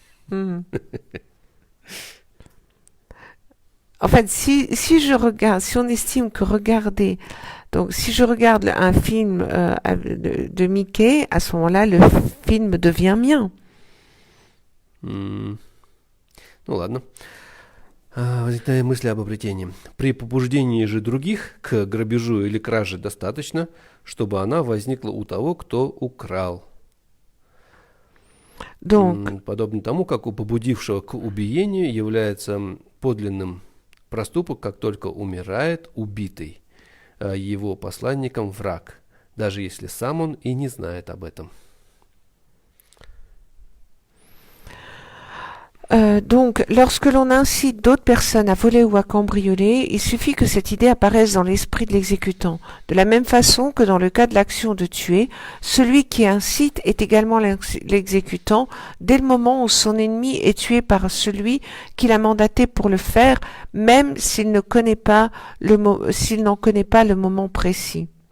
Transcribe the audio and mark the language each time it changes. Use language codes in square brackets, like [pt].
[fr] En fait, si je regarde, si on estime que regarder, donc si je regarde un film de Mickey, à ce moment-là, le film devient mien. [ru] Ну ладно. Возникновение мысли об обретении. При побуждении же других к грабежу или краже достаточно, чтобы она возникла у того, кто украл. [fr] Donc, [ru] подобно тому, как у побудившего к убиению является подлинным проступок, как только умирает убитый его посланником враг, даже если сам он и не знает об этом. [fr] Donc, lorsque l'on incite d'autres personnes à voler ou à cambrioler, il suffit que cette idée apparaisse dans l'esprit de l'exécutant. De la même façon que dans le cas de l'action de tuer, celui qui incite est également l'exécutant dès le moment où son ennemi est tué par celui qui l'a mandaté pour le faire, même s'il n'en connaît pas le moment précis.